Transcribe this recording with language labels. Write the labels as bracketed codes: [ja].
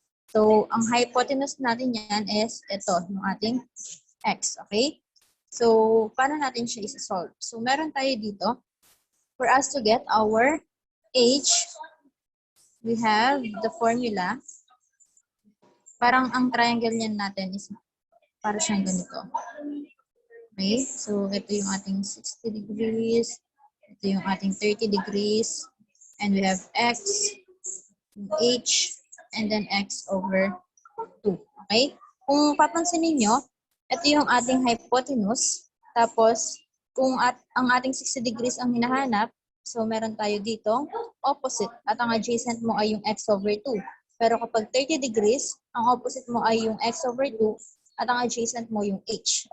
[tl] So, ang hypotenuse natin yan is ito, yung ating x, okay? So, paano natin siya isa-solve? So, meron tayo dito. [en] For us to get our h, we have the formula. [tl] Parang ang triangle niyan natin is para siyang ganito. Okay? So, ito yung ating 60 degrees. Ito yung ating 30 degrees. [en] And we have x, h, and then x over 2. [tl] Okay? Kung papansin niyo, ito yung ating hypotenuse. Tapos, kung ang ating 60 degrees ang hinahanap, so meron tayo dito opposite. At ang adjacent mo ay yung x over 2. Pero kapag 30 degrees, ang opposite mo ay yung x over 2 at ang adjacent mo yung h.